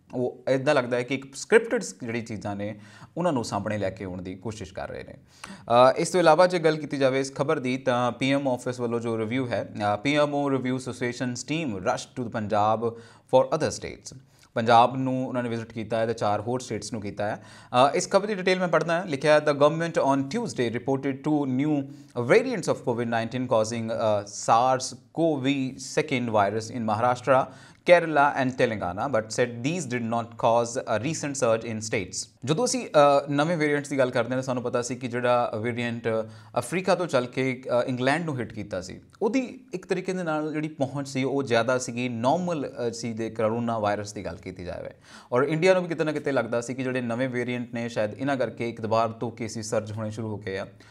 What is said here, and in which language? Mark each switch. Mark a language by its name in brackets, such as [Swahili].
[Punjabi] ਉਹ ਇੱਦਾਂ ਲੱਗਦਾ ਹੈ ਕਿ ਇੱਕ ਸਕ੍ਰਿਪਟਡ ਜਿਹੜੀ ਚੀਜ਼ਾਂ ਨੇ ਉਹਨਾਂ ਨੂੰ ਸਾਹਮਣੇ ਲੈ ਕੇ ਆਉਣ ਦੀ ਕੋਸ਼ਿਸ਼ ਕਰ ਰਹੇ ਨੇ। ਇਸ ਤੋਂ ਇਲਾਵਾ ਜੇ ਗੱਲ ਕੀਤੀ ਜਾਵੇ ਇਸ ਖਬਰ ਦੀ ਤਾਂ PM ਆਫਿਸ ਵੱਲੋਂ ਜੋ ਰਿਵਿਊ ਹੈ, [English] PMO review associations team rush to Punjab for other states. [Punjabi] Punjab ਨੂੰ ਉਹਨਾਂ ਨੇ ਵਿਜ਼ਿਟ ਕੀਤਾ ਹੈ ਤੇ 4 ਹੋਰ ਸਟੇਟਸ ਨੂੰ ਕੀਤਾ ਹੈ। ਇਸ ਖਬਰ ਦੀ ਡਿਟੇਲ ਮੈਂ ਪੜ੍ਹਦਾ ਹਾਂ। ਲਿਖਿਆ ਹੈ [English] The government on Tuesday reported 2 new variants of COVID-19 causing SARS-CoV-2 virus in Maharashtra, Kerala and Telangana, but said these did not cause a recent surge in states. [Punjabi] ਜਦੋਂ ਅਸੀਂ ਨਵੇਂ ਵੇਰੀਐਂਟਸ ਦੀ ਗੱਲ ਕਰਦੇ ਹਾਂ ਤਾਂ ਸਾਨੂੰ ਪਤਾ ਸੀ ਕਿ ਜਿਹੜਾ ਵੇਰੀਐਂਟ ਅਫਰੀਕਾ ਤੋਂ ਚੱਲ ਕੇ ਇੰਗਲੈਂਡ ਨੂੰ ਹਿੱਟ ਕੀਤਾ ਸੀ ਉਹਦੀ ਇੱਕ ਤਰੀਕੇ ਦੇ ਨਾਲ ਜਿਹੜੀ ਪਹੁੰਚ ਸੀ ਉਹ ਜ਼ਿਆਦਾ ਸੀਗੀ ਨੋਰਮਲ ਸੀ ਦੇ ਕਰੋਨਾ ਵਾਇਰਸ ਦੀ ਗੱਲ ਕੀਤੀ ਜਾਵੇ। ਔਰ ਇੰਡੀਆ ਨੂੰ ਵੀ ਕਿਤੇ ਨਾ ਕਿਤੇ ਲੱਗਦਾ ਸੀ ਕਿ ਜਿਹੜੇ ਨਵੇਂ ਵੇਰੀਐਂਟ ਨੇ ਸ਼ਾਇਦ ਇਹਨਾਂ ਕਰਕੇ ਇੱਕ ਦੁਬਾਰ ਤੋਂ ਕੇਸਿਸ ਸਰਜ ਹੋਣੇ ਸ਼ੁਰੂ ਹੋ ਗਏ ਆ।